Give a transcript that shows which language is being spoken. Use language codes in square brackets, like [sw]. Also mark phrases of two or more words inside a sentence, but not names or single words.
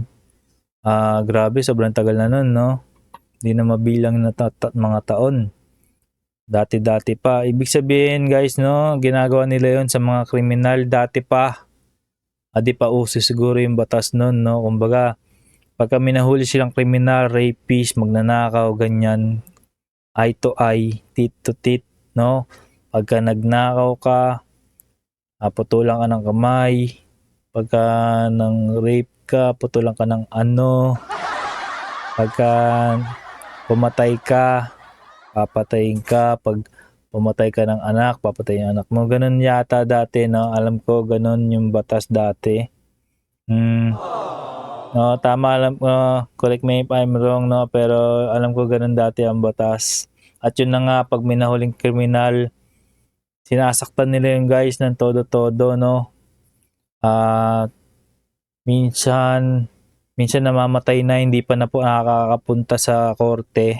[tl] Grabe, sobrang tagal na nun, no? Hindi na mabilang na mga taon. Dati-dati pa. Ibig sabihin, guys, no? Ginagawa nila yon sa mga kriminal dati pa. Di pa uso siguro yung batas nun, no? Kumbaga, pagka minahuli silang kriminal, rapist, magnanakaw, ganyan, [en] eye to eye, teeth to teeth, no? [tl] Pagka nagnakaw ka, putulan ka ng kamay. Pagka ng rape ka, putulan ka ng pagka pumatay ka, papatayin ka. Pag pumatay ka ng anak, papatayin ang anak mo. Ganun yata dati, no? Alam ko, ganun yung batas dati. No, tama alam [en] correct me if I'm wrong, [tl] no, pero alam ko gano'n dati ang batas. At yun na nga 'pag may nahuling kriminal, sinasaktan nila yung guys ng todo-todo, no. At minsan minsan namamatay na hindi pa na po nakakapunta sa korte.